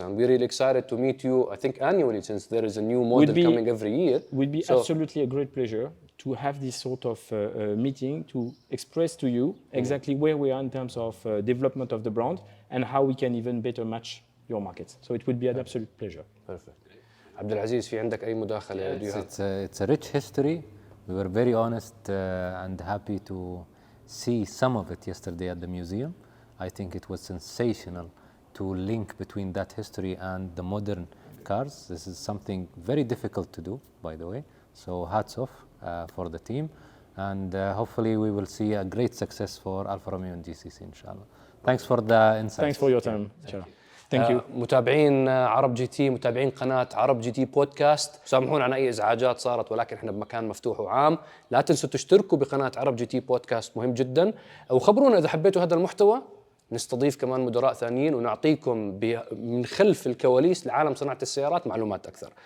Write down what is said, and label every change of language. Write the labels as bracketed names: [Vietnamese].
[English] And we're really excited to meet you, I think annually, since there is a new model coming every year. It would be absolutely a great pleasure to have this sort of meeting to express to you exactly where we are in terms of development of the brand and how we can even better match your markets. So it would be an absolute pleasure. Perfect. [Arabic] عبد العزيز في عندك أي مداخلة؟ [English] It's a rich history. We were very honest and happy to see some of it yesterday at the museum. I think it was sensational to link between that history and the modern cars. This is something very difficult to do, by the way. So hats off for the team. And hopefully we will see a great success for Alfa Romeo and GCC, inshallah. Thanks for the insights. Thanks for your time, inshallah. Thank you. [Arabic] متابعين عرب جي تي، متابعين قناة عرب جي تي بودكاست، سامحونا عن أي إزعاجات صارت، ولكن إحنا بمكان مفتوح وعام. لا تنسوا تشتركوا بقناة عرب جي تي بودكاست، مهم جدا. وخبرونا إذا حبيتوا هذا المحتوى، نستضيف كمان مدراء ثانيين ونعطيكم من خلف الكواليس لعالم صناعة السيارات معلومات أكثر.